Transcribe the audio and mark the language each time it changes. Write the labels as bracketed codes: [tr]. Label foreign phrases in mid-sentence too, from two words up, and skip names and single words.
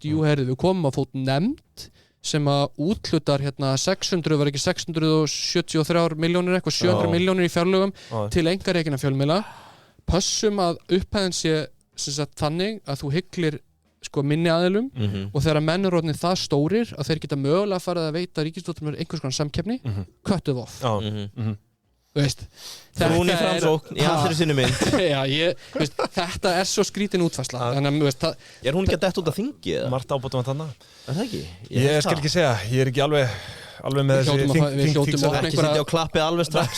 [is] Jú, heyrðu, við komum að fót nefnd sem að útlutar 600, var ekki 673 milljónir eitthvað, 700 milljónir í fjárlögum til einkarekinna fjölmiðla, pössum að upphæðin sé sem sagt þannig að þú hyglir sko minni aðilum og þegar menn eru orðnir það stórir að þeir geta mögulega farið að veita ríkisstjórnum einhvers konar samkeppni, [en] cut it off. [is] Þú veist, hún í framsókn í allri sinni mynd. Já, veist, þetta er svo skrítin útfærsla. Þannig að hún ekki að detta út að þingi eða? Margt ábótum að þarna. Er það ekki? Ég skal ekki segja, ég er ekki alveg með þessi við hljótum ekki sitja á klappið alveg strax.